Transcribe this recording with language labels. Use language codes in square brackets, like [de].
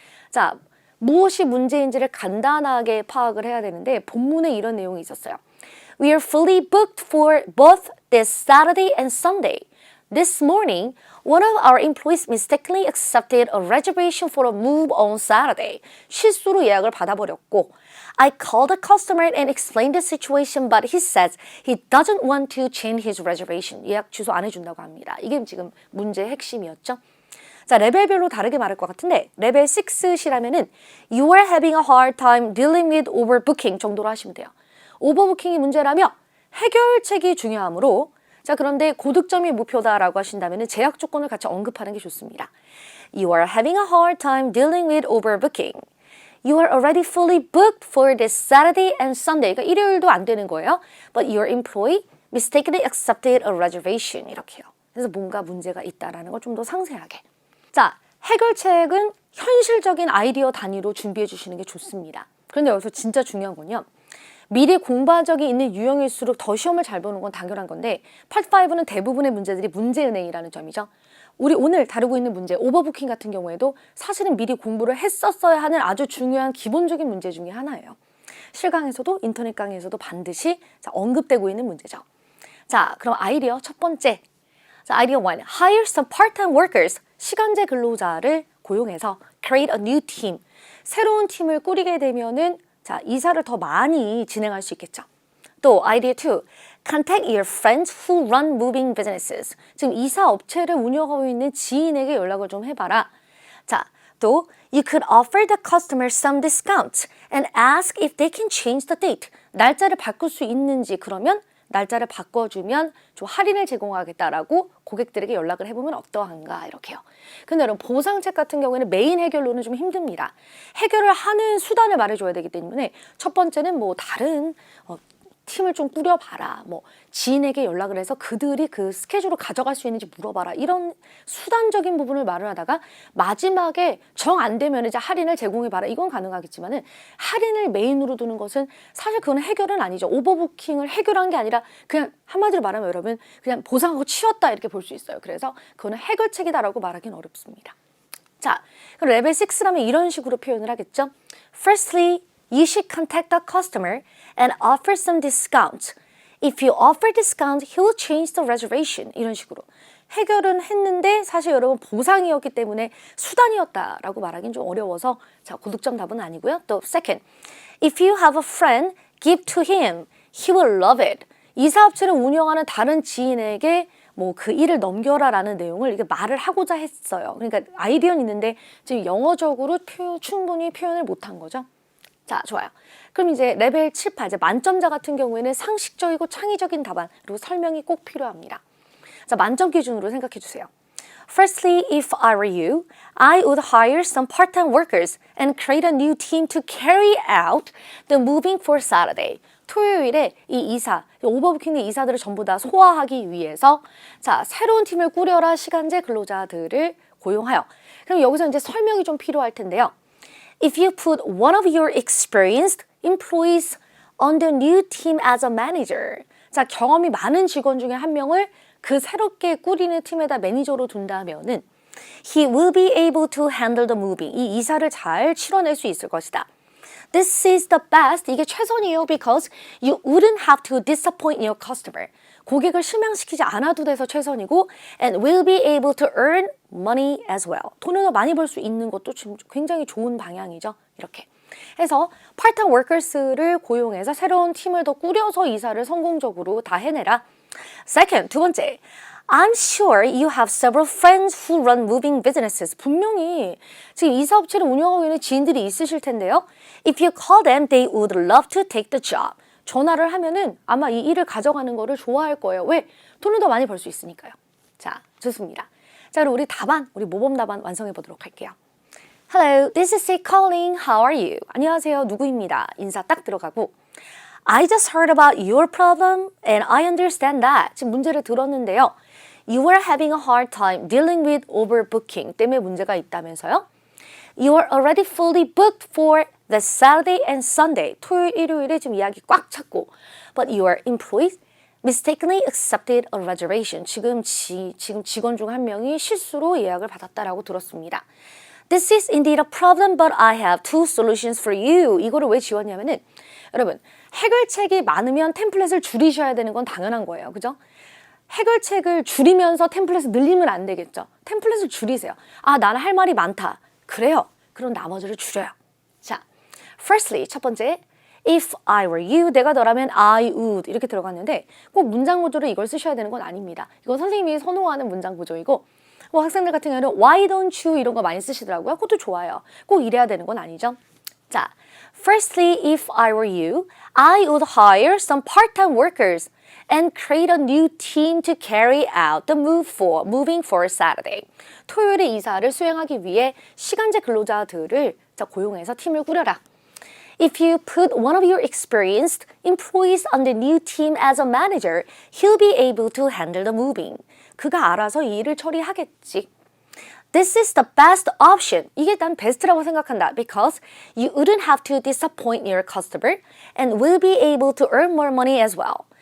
[ko] 자, 무엇이 문제인지를 간단하게 파악을 해야 되는데 본문에 이런 내용이 있었어요. [en] We are fully booked for both this Saturday and Sunday. This morning, one of our employees mistakenly accepted a reservation for a move on Saturday. [ko] 실수로 예약을 받아버렸고 [en] I called the customer and explained the situation, but he says he doesn't want to change his reservation. [ko] 예약 취소 안 해준다고 합니다. 이게 지금 문제의 핵심이었죠. 자, 레벨별로 다르게 말할 것 같은데 레벨 6시라면은 [en] You are having a hard time dealing with overbooking [ko] 정도로 하시면 돼요. 오버부킹이 문제라며 해결책이 중요하므로 자, 그런데 고득점이 목표다라고 하신다면 제약 조건을 같이 언급하는 게 좋습니다. [en] You are having a hard time dealing with overbooking. You are already fully booked for this Saturday and Sunday. [ko] 그러니까 일요일도 안 되는 거예요. [en] But your employee mistakenly accepted a reservation. [ko] 이렇게요. 그래서 뭔가 문제가 있다라는 걸 좀 더 상세하게. 자, 해결책은 현실적인 아이디어 단위로 준비해 주시는 게 좋습니다. 그런데 여기서 진짜 중요한 건요. 미리 공부한 적이 있는 유형일수록 더 시험을 잘 보는 건 당연한 건데 Part 5는 대부분의 문제들이 문제은행이라는 점이죠. 우리 오늘 다루고 있는 문제, 오버부킹 같은 경우에도 사실은 미리 공부를 했었어야 하는 아주 중요한 기본적인 문제 중에 하나예요. 실강에서도 인터넷 강의에서도 반드시 언급되고 있는 문제죠. 자, 그럼 아이디어 첫 번째. 자, 아이디어 1. [en] Hire some part-time workers. [ko] 시간제 근로자를 고용해서 [en] create a new team. [ko] 새로운 팀을 꾸리게 되면은 자, 이사를 더 많이 진행할 수 있겠죠. 또 아이디어 2. [en] Contact your friends who run moving businesses. [ko] 지금 이사 업체를 운영하고 있는 지인에게 연락을 좀 해봐라. [en] 자, 또 You could offer the customer some discount and ask if they can change the date. [ko] 날짜를 바꿀 수 있는지 그러면 날짜를 바꿔주면 좀 할인을 제공하겠다라고 고객들에게 연락을 해보면 어떠한가 이렇게요. 근데 여러분 보상책 같은 경우에는 메인 해결로는 좀 힘듭니다. 해결을 하는 수단을 말해줘야 되기 때문에 첫 번째는 뭐 다른 팀을 좀 꾸려봐라. 뭐 지인에게 연락을 해서 그들이 그 스케줄을 가져갈 수 있는지 물어봐라. 이런 수단적인 부분을 말을 하다가 마지막에 정 안 되면 이제 할인을 제공해봐라. 이건 가능하겠지만은 할인을 메인으로 두는 것은 사실 그건 해결은 아니죠. 오버부킹을 해결한 게 아니라 그냥 한마디로 말하면 여러분 그냥 보상하고 치웠다 이렇게 볼 수 있어요. 그래서 그거는 해결책이다라고 말하기는 어렵습니다. 자, 그럼 레벨 6라면 이런 식으로 표현을 하겠죠. [en] Firstly, you should contact the customer and offer some discount. If you offer discount, he will change the reservation. [ko] 이런 식으로. 해결은 했는데 사실 여러분 보상이었기 때문에 수단이었다라고 말하기는 좀 어려워서 자, 고득점 답은 아니고요. [en] 또 second, if you have a friend, give to him. He will love it. [ko] 이사업체를 운영하는 다른 지인에게 뭐 그 일을 넘겨라라는 내용을 이게 말을 하고자 했어요. 그러니까 아이디어는 있는데 지금 영어적으로 충분히 표현을 못한 거죠. 자, 좋아요. 그럼 이제 레벨 7, 8, 이제 만점자 같은 경우에는 상식적이고 창의적인 답안, 그리고 설명이 꼭 필요합니다. 자, 만점 기준으로 생각해 주세요. [en] Firstly, if I were you, I would hire some part-time workers and create a new team to carry out the moving for Saturday. [ko] 토요일에 이 이사, 오버부킹의 이사들을 전부 다 소화하기 위해서 자, 새로운 팀을 꾸려라 시간제 근로자들을 고용하여. 그럼 여기서 이제 설명이 좀 필요할 텐데요. [en] If you put one of your experienced employees on the new team as a manager. [ko] 자, 경험이 많은 직원 중에 한 명을 그 새롭게 꾸리는 팀에다 매니저로 둔다면은 [en] he will be able to handle the moving. [ko] 이 이사를 잘 치러낼 수 있을 것이다. [en] This is the best. [ko] 이게 최선이에요. [en] Because you wouldn't have to disappoint your customer. [ko] 고객을 실망시키지 않아도 돼서 최선이고 [en] and will be able to earn money as well. [ko] 돈을 더 많이 벌 수 있는 것도 굉장히 좋은 방향이죠. 이렇게 해서 part-time workers를 고용해서 새로운 팀을 더 꾸려서 이사를 성공적으로 다 해내라. Second, 두 번째. [en] I'm sure you have several friends who run moving businesses. [ko] 분명히 지금 이사업체를 운영하고 있는 지인들이 있으실 텐데요. [en] If you call them, they would love to take the job. [ko] 전화를 하면은 아마 이 일을 가져가는 거를 좋아할 거예요. 왜? 돈을 더 많이 벌 수 있으니까요. 자, 좋습니다. 자, 그럼 우리 답안, 우리 모범 답안 완성해 보도록 할게요. [en] Hello, this is Sid calling. How are you? [ko] 안녕하세요, 누구입니다. 인사 딱 들어가고 [en] I just heard about your problem and I understand that. [ko] 지금 문제를 들었는데요. [en] You are having a hard time dealing with overbooking [ko] 때문에 문제가 있다면서요? [en] You are already fully booked for the Saturday and Sunday. [ko] 토요일, 일요일에 지금 예약이 꽉 찼고 [en] But your employees mistakenly accepted a reservation. [ko] 지금 직원 중 한 명이 실수로 예약을 받았다라고 들었습니다. [en] This is indeed a problem, but I have two solutions for you. [ko] 이거를 왜 지웠냐면은 여러분 해결책이 많으면 템플릿을 줄이셔야 되는 건 당연한 거예요. 그죠? 해결책을 줄이면서 템플릿을 늘리면 안 되겠죠. 템플릿을 줄이세요. 아, 나는 할 말이 많다. 그래요. 그럼 나머지를 줄여요. 자, firstly, 첫 번째. [en] If I were you, [ko] 내가 너라면 [en] I would [ko] 이렇게 들어갔는데 꼭 문장 구조로 이걸 쓰셔야 되는 건 아닙니다. 이건 선생님이 선호하는 문장 구조이고 뭐 학생들 같은 경우는 [en] why don't you [ko] 이런 거 많이 쓰시더라고요. 그것도 좋아요. 꼭 이래야 되는 건 아니죠. [en] 자, firstly, if I were you, I would hire some part-time workers and create a new team to carry out the moving for Saturday. [ko] 토요일에 이사를 수행하기 위해 시간제 근로자들을 고용해서 팀을 꾸려라. [en] If you put one of your experienced employees on the new team as a manager, he'll be able to handle the moving. [ko] 그가 알아서 이 일을 처리하겠지. [en] This is the best option. [ko] 이게 난 베스트라고 생각한다. [en] Because you wouldn't have to disappoint your customer and will be able to earn more money as well.